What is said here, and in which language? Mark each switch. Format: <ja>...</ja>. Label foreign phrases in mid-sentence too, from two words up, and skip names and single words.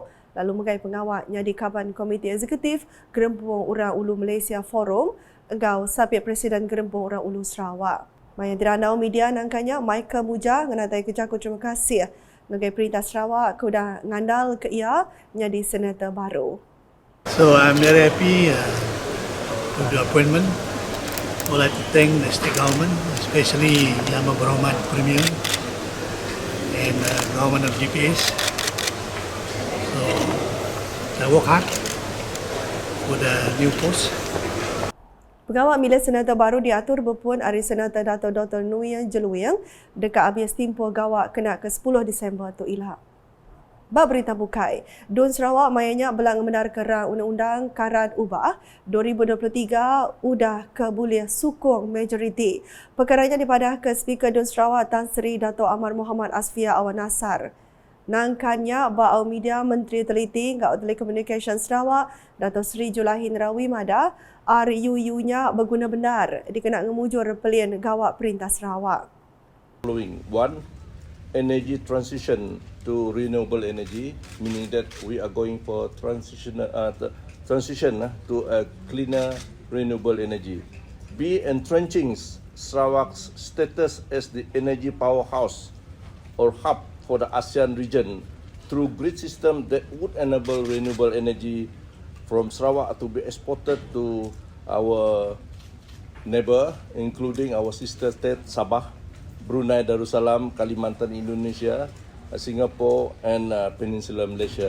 <iba>Lalu megai pengawalnya di Kaban Komiti Eksekutif Gerempung Orang Ulu Malaysia Forum engkau Sapir Presiden Gerempung Orang Ulu Sarawak. Maya diranau media nangkanya Michael Mujah ngenatai kejaku terima kasih Ngagai Perintah Sarawak aku dah ngandal ke ia menjadi senator baru.</iba> <en>So I'm very happy with the appointment. I would like to thank the state government, especially Yang Berhormat Premier and government of GPS. So I work hard for the new post.</en> <iba>Pengawal milih senator baru diatur berpun hari Senator Dato' Dr. Nguyen Jeluing dekat habis tempoh gawak kena ke 10 Disember tu ilah. Bab berita bukai, Dun Sarawak mayanya belang mendar kerang Undang-Undang Karan Ubah 2023 udah kebulih sukung majoriti. Perkaranya dipadah ke Speaker Dun Sarawak Tan Sri Dato' Amar Muhammad Asfiya Awan Nasar. Nangkannya Ba'au Media Menteri Teliti Ngau Telekomunikasi Sarawak Dato' Sri Julahin Rawi Mada RUU-nya berguna benar dikena ngemujur pelian gawak Perintah Sarawak.</iba> <en>Following one, energy transition to renewable energy, meaning that we are going for transition to a cleaner renewable energy. B. Entrenching Sarawak's status as the energy powerhouse or hub for the ASEAN region through grid system that would enable renewable energy from Sarawak to be exported to our neighbor, including our sister state Sabah, Brunei Darussalam, Kalimantan Indonesia, Singapore and Peninsula Malaysia.</en>